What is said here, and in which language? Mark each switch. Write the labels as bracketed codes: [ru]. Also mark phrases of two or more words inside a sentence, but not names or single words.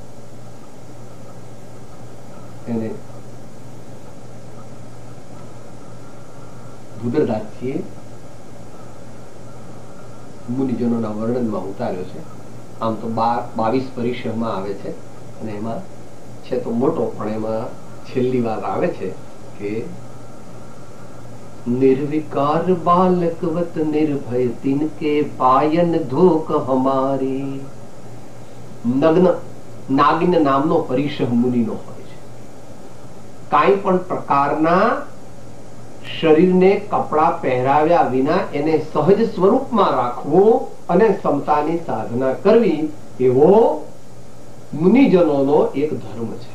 [gu] એને ભૂદરદાસજીએ મુનિજનોના વર્ણનમાં ઉતાર્યો છે. આમ તો 22 પરિશ્રમમાં આવે છે અને એમાં છે તો મોટો, પણ એમાં છેલ્લી વાત આવે છે કે [hi] निर्विकार बालकवत निर्भय तिनके पायन धोक हमारी. [gu] નગ્ન નાગિન નામનો પરિશહ મુનિનો હોય છે. કાંઈ પણ પ્રકારના શરીરને કપડા પહેરાવ્યા વિના એને સહજ સ્વરૂપમાં રાખવું અને સમતાની સાધના કરવી એવો મુનિજનોનો એક ધર્મ છે.